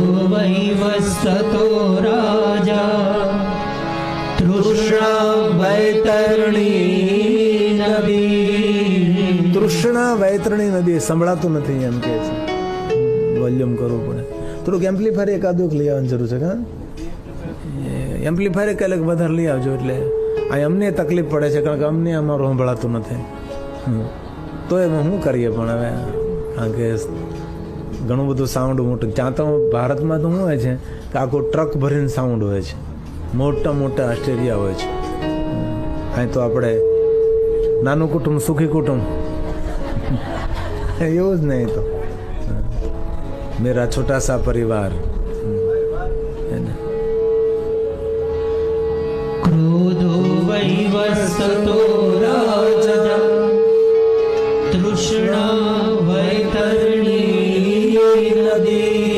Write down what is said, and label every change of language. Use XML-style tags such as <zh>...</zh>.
<sa>वैवस्वतो राजा तृष्णा वैतरणी नदी। તૃષ્ણા વૈતરણી નદી</sa> <gu>સંભળાતું નથી એમ કે છે, વોલ્યુમ કરવું પડે થોડુંક. એમ્પ્લીફાયર એકાદું લઈ આવવાની જરૂર છે. એમ્પ્લીફાયર કઈક વધારે લઈ આવજો, એટલે આ અમને તકલીફ પડે છે, કારણ કે અમને અમારું સંભળાતું નથી. તો એમાં શું કરીએ પણ હવે, કારણ કે ઘણું બધું સાઉન્ડ મોટું. ત્યાં તો ભારતમાં તો શું હોય છે કે આખું ટ્રક ભરીને સાઉન્ડ હોય છે, મોટા મોટા ઓસ્ટ્રેલિયા હોય છે. અહીં તો આપણે નાનું કુટુંબ સુખી કુટુંબ એવું જ નહીં. તો</gu> <hi>मेरा छोटा सा परिवार है ना.</hi> <sa>क्रोधो वैवस्वतो राजा तृष्णा वैतरणी नदी।</sa>